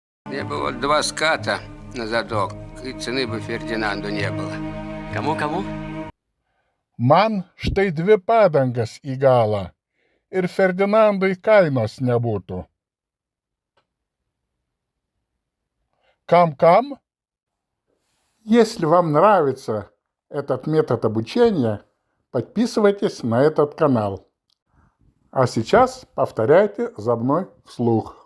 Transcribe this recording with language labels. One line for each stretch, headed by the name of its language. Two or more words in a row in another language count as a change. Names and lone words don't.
Russian: Мне бы вот 2 ската на задок, и цены бы Фердинанду не было. Кому?
Lithuanian: Man štai 2 padangas į galą ir Ferdinandui kainos nebūtų. Кам-кам?
Russian: Если вам нравится этот метод обучения, подписывайтесь на этот канал. А сейчас повторяйте за мной вслух.